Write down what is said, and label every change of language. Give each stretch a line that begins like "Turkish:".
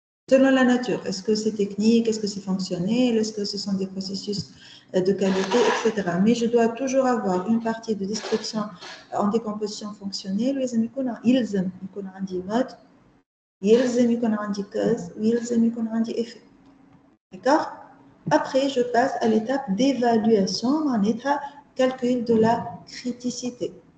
French: Selon la nature. Est-ce que c'est technique? Est-ce que c'est fonctionnel? Est-ce que ce sont des processus de qualité, etc. Mais je dois toujours avoir une partie de description en décomposition fonctionnelle.
Arabic: يلزم يكون عندي mode, يلزم يكون عندي cause, يلزم يكون عندي effet.
French: D'accord? Après, je passe à l'étape d'évaluation, en état calcul de la criticité.